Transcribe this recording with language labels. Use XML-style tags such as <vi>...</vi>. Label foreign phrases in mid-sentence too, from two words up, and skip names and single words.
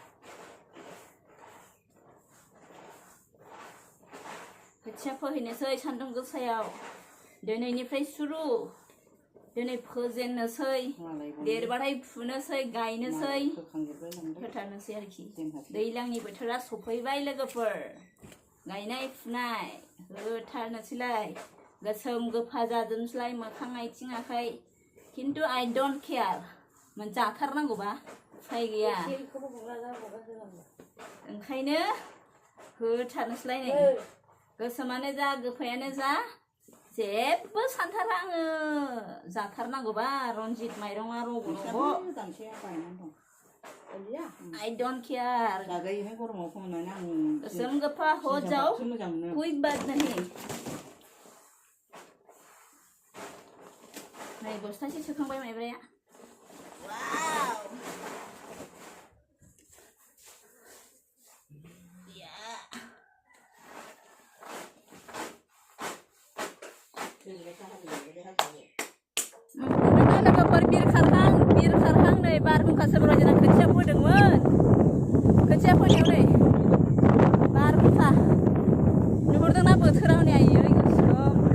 <brx>खोथिया फोहैनोसै सान्दुं गोसायाव दिनैनिफ्राय सुरु दिनै फोजेननोसै देरबाथाय फुनोसै गायनोसै फोथारनोसै आरोखि दैज्लांनि बोथोरा सफैबाय लोगोफोर गायनाय फुनाय होथारनोसैलाय गोसोम गोफा जाजोबनोसैलाय मोखां आथिं आखाइ खिन्थु</brx> <en>I don't care</en> <brx>जाथारनांगौबा उफाय गैया ओंखायनो होथारनोसैलाय नै गोसोमानो जा गोफायानो जा जेबो सानथारा आङो जाथारनांगौबा रनजित माइरङा रग'</brx> <en>I don't care</en> <brx>गोसोम गोफा हो जाओ</brx> <hi>कोई बात नहीं</hi> <brx>नै बस्थासे सोखांबाय माइब्राया वाव लोगोफोर बिर खारहां नै बारहुंखा सोमब्रा जोंना खोथिया फोदोंमोन खोथिया फोनायाव नै बारहुंखा नुहुरदोंना बोथोरा हनै आयै गोसोम</brx>